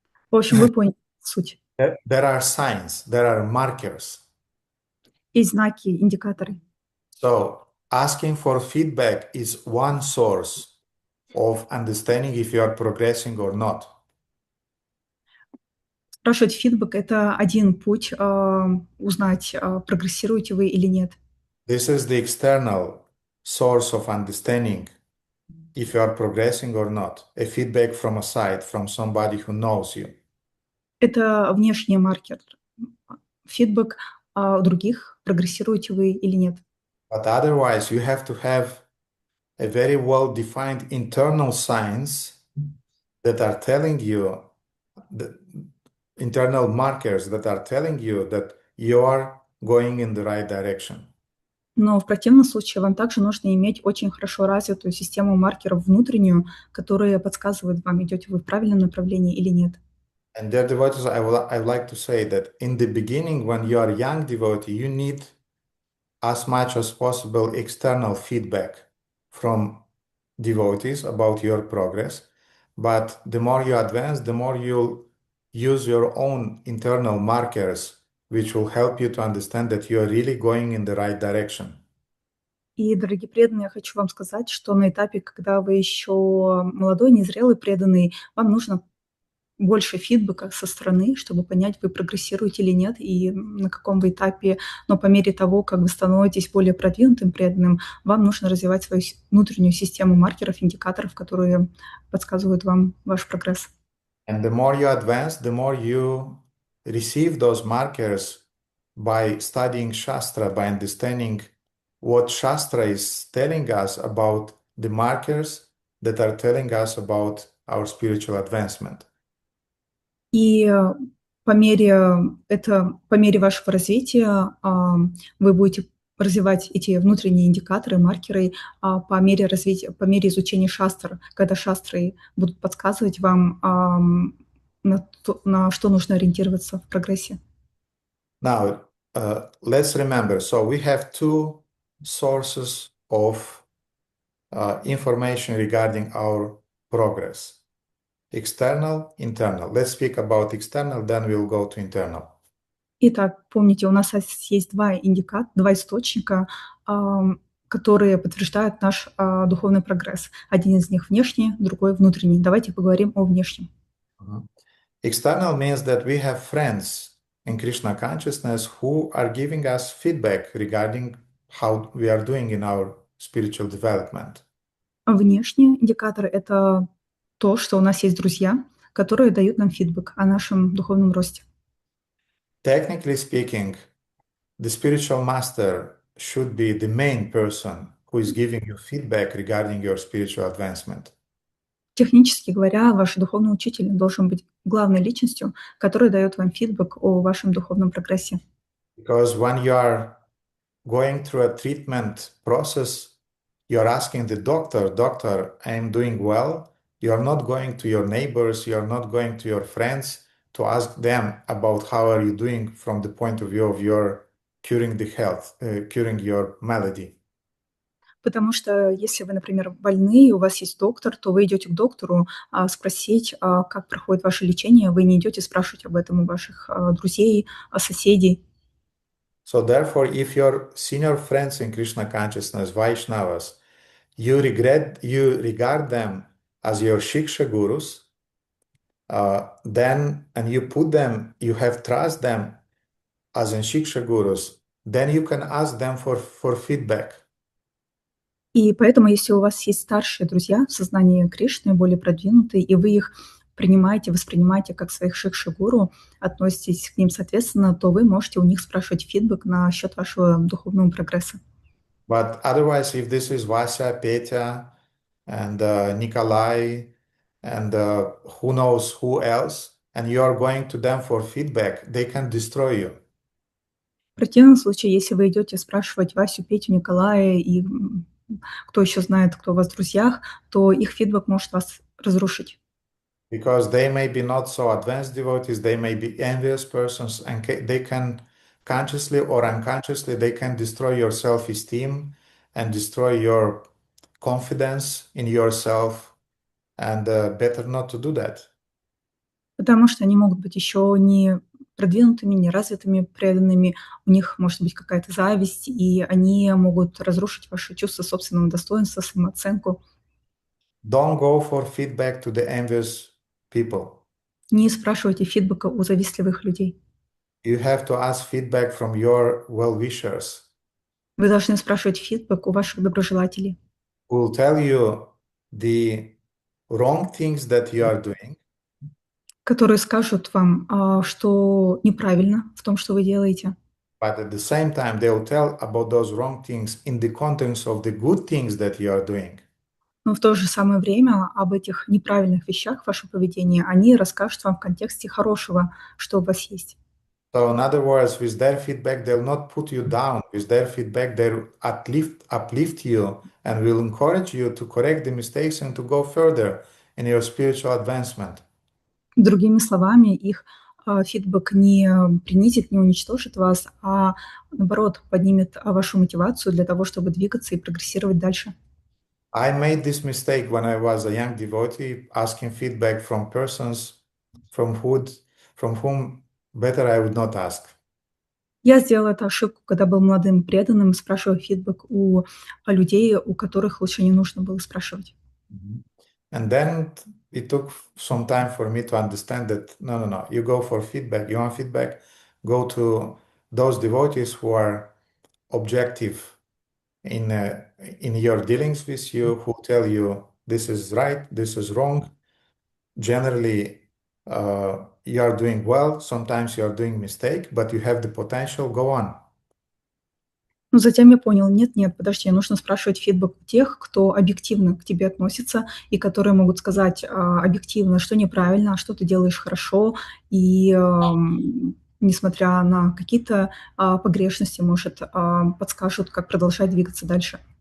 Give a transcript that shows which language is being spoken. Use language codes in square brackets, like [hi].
[ru] В общем, вы поняли суть. [en] There are signs, there are markers. [ru] Есть знаки, индикаторы. [en] So asking for feedback is one source of understanding if you are progressing or not. [ru] Спрашивать фидбэк – это один путь узнать, прогрессируете вы или нет. [en] This is the external source of understanding if you are progressing or not. A feedback from a side, from somebody who knows you. [ru] Это внешний маркер. Фидбэк других, прогрессируете вы или нет. [en] But otherwise, you have to have a very well-defined internal signs that are telling you, the internal markers that are telling you that you are going in the right direction. [ru] Но в противном случае вам также нужно иметь очень хорошо развитую систему маркеров внутреннюю, которые подсказывают вам, идете вы в правильном направлении или нет. [en] And dear devotees, I would like to say that in the beginning, when you are a young devotee, you need as much as possible external feedback from devotees about your progress. But the more you advance, the more you'll use your own internal markers, which will help you to understand that you are really going in the right direction. [ru] И, дорогие преданные, я хочу вам сказать, что на этапе, когда вы еще молодой, незрелый преданный, вам нужно больше фидбэка со стороны, чтобы понять, вы прогрессируете или нет, и на каком вы этапе. Но по мере того, как вы становитесь более продвинутым преданным, вам нужно развивать свою внутреннюю систему маркеров, индикаторов, которые подсказывают вам ваш прогресс. [en] And the more you advance, the more you receive those markers by studying Shastra, by understanding what Shastra is telling us about the markers that are telling us about our spiritual advancement. [ru] И по мере вашего развития вы будете развивать эти внутренние индикаторы, маркеры по мере изучения шастр, когда шастры будут подсказывать вам, на что нужно ориентироваться в прогрессе. [en] Now, let's remember, so we have two sources of information regarding our progress. External, internal. Let's speak about external, then we'll go to internal. [ru] Итак, помните, у нас есть два источника, которые подтверждают наш духовный прогресс. Один из них внешний, другой внутренний. Давайте поговорим о внешнем. [en] External means that we have friends in Krishna consciousness who are giving us feedback regarding how we are doing in our spiritual development. [ru] Внешний индикатор – это то, что у нас есть друзья, которые дают нам фидбэк о нашем духовном росте. [en] Technically speaking, the spiritual master should be the main person who is giving you feedback regarding your spiritual advancement. [ru] Технически говоря, ваш духовный учитель должен быть главной личностью, которая дает вам фидбэк о вашем духовном прогрессе. [en] Because when you are going through a treatment process, you are asking the doctor, I am doing well. You are not going to your neighbors, you are not going to your friends to ask them about how are you doing from the point of view of your curing the health, curing your malady. [ru] Потому что если вы, например, больны, и у вас есть доктор, то вы идете к доктору спросить, как проходит ваше лечение. Вы не идете спрашивать об этом у ваших друзей, соседей. [en] So therefore, if your senior friends in Krishna consciousness, Vaishnavas, you regard them as your shiksha gurus, then, and you have trust them as in shiksha gurus, then you can ask them for feedback. [ru] И поэтому, если у вас есть старшие друзья в сознании Кришны, более продвинутые, и вы их воспринимаете как своих шикши-гуру, относитесь к ним соответственно, то вы можете у них спрашивать фидбэк насчет вашего духовного прогресса. [en] But otherwise, if this is Vasya, Petya, and Nikolai, and who knows who else, and you are going to them for feedback, they can destroy you. [ru] В противном случае, если вы идете спрашивать Васю, Петю, Николая и кто еще знает, кто у вас в друзьях, то их фидбэк может вас разрушить. [en] Because they may be not so advanced devotees, they may be envious persons, and they can consciously or unconsciously, they can destroy your self-esteem and destroy your confidence in yourself, and better not to do that. [ru] Потому что они могут быть еще не продвинутыми, неразвитыми, преданными, у них может быть какая-то зависть, и они могут разрушить ваше чувство собственного достоинства, самооценку. [en] Don't go for feedback to the envious people. [ru] Не спрашивайте фидбэка у завистливых людей. [en] You have to ask feedback from your well-wishers, [ru] Вы должны спрашивать фидбэк у ваших доброжелателей, [en] who will tell you the wrong things that you are doing, [ru] которые скажут вам, что неправильно в том, что вы делаете. [en] but at the same time, they will tell about those wrong things in the context of the good things that you are doing. [ru] Но в то же самое время об этих неправильных вещах в вашем поведении они расскажут вам в контексте хорошего, что у вас есть. [en] So in other words, with their feedback, they'll not put you down. With their feedback, they'll uplift you and will encourage you to correct the mistakes and to go further in your spiritual advancement. [ru] Другими словами, их фидбэк не принизит, не уничтожит вас, а наоборот поднимет вашу мотивацию для того, чтобы двигаться и прогрессировать дальше. [en] I made this mistake when I was a young devotee, asking feedback from persons from whom better I would not ask. [ru] Я сделала эту ошибку, когда был молодым преданным, спрашивая фидбэк у людей, у которых лучше не нужно было спрашивать. [en] And then it took some time for me to understand that no, you go for feedback. You want feedback, go to those devotees who are objective in your dealings with you, who tell you this is right, this is wrong. Generally, you are doing well. Sometimes you are doing mistake, but you have the potential. Go on. [ru] Но затем я понял, нет, подожди, нужно спрашивать фидбэк у тех, кто объективно к тебе относится и которые могут сказать объективно, что неправильно, а что ты делаешь хорошо, и несмотря на какие-то погрешности, может, подскажут, как продолжать двигаться дальше.